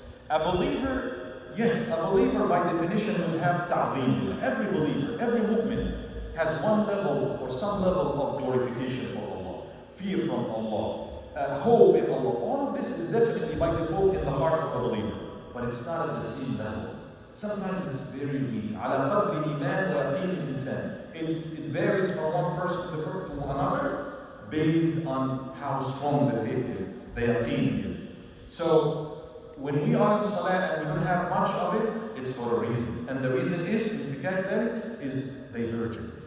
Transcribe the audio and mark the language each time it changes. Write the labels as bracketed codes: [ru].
[en] A believer by definition will have ta'zeem. Every believer, every mu'min has one level or some level of glorification for Allah, fear from Allah, hope in Allah. All of this is definitely by default in the heart of a believer. But it's not at the same level. Sometimes it's very weak. [ar] على قدر الإيمان ويقين الإنسان. [en] It varies from one person to another based on how strong the faith is, the yaqeen is. So when we are in salah and we don't have much of it, it's for a reason. And the reason is, if you get there, is divergent.